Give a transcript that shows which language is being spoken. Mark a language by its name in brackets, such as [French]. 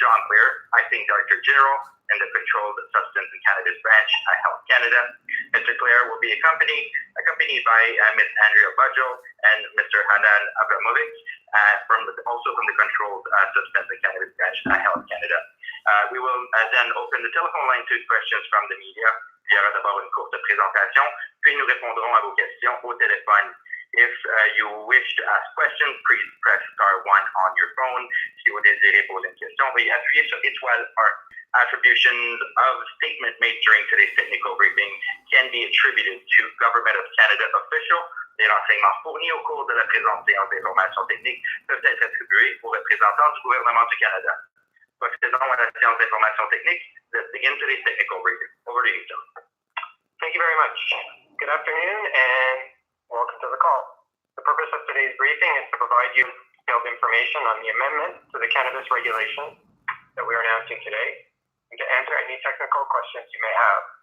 [English] John Clear, Acting Director General in the Controlled Substance and Cannabis Branch at Health Canada. Mr. Clear will be accompanied by Ms. Andrea Budjo and Mr. Hanan Abramovic, also from the Controlled Substance and Cannabis Branch at Health Canada. We will then open the telephone line to questions from the media. [French] Il y aura d'abord une courte présentation, puis nous répondrons à vos questions au téléphone. [English] If you wish to ask questions, please press star 1 on your phone. [French] Si vous désirez poser une question, veuillez appuyer sur étoile 1. [English] Attributions of statement made during today's technical briefing can be attributed to Government of Canada official. [French] Les renseignements fournis au cours de la présente séance d'information technique peuvent être attribués aux représentants du gouvernement du Canada. Procédons à la séance d'information technique. [English] Let's begin today's technical briefing. Over to you, John. Thank you very much. Good afternoon and welcome to the call. The purpose of today's briefing is to provide you detailed information on the amendment to the cannabis regulation that we are announcing today and to answer any technical questions you may have.